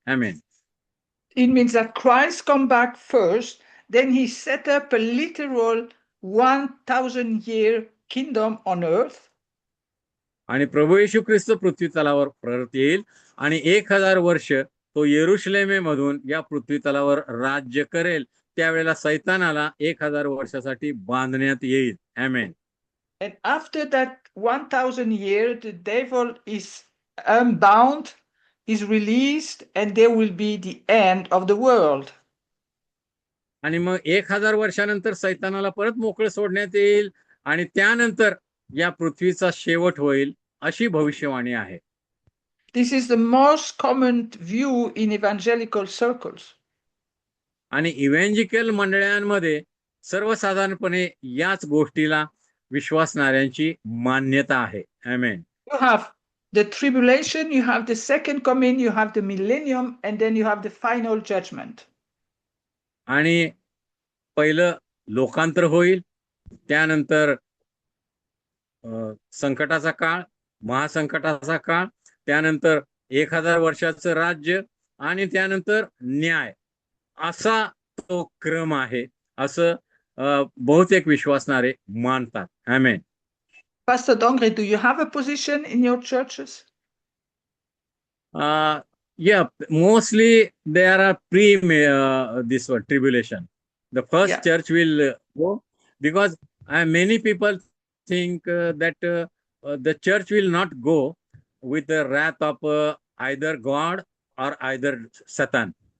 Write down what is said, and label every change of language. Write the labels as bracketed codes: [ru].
[mr] Amen. [en] It means that Christ come back first, then he set up a literal 1000-year kingdom on earth. [mr] आणि प्रभू येशू ख्रिस्त पृथ्वी तलावर परत येईल आणि 1000 वर्ष तो यरुशलेमेमधून या पृथ्वी तलावर राज्य करेल. त्यावेळेला सैतानाला 1000 वर्षासाठी बांधण्यात येईल. आमेन. [en] And after that 1000 years, the devil is unbound, is released, and there will be the end of the world. [mr] आणि मग 1000 वर्षानंतर सैतानाला परत मोकळं सोडण्यात येईल आणि त्यानंतर या पृथ्वीचा शेवट होईल अशी भविष्यवाणी आहे. [en] This is the most common view in evangelical circles. [mr] आणि इव्हँजिकल मंडळांमध्ये सर्वसाधारणपणे याच गोष्टीला विश्वासणाऱ्यांची मान्यता आहे. आमेन. [en] You have the tribulation, you have the second coming, you have the millennium, and then you have the final judgment. [mr] आणि पहिलं लोकांतर होईल, त्यानंतर संकटाचा काळ, महासंकटाचा काळ, त्यानंतर 1000 वर्षाचं राज्य आणि त्यानंतर न्याय, असा तो क्रम आहे असं बहुतेक विश्वासणारे मानतात. आमेन. [en] Pastor Dongre, do you have a position in your churches? Yeah, mostly there are this one tribulation. The first church will go because many people think that the church will not go with the wrath of either God or either Satan.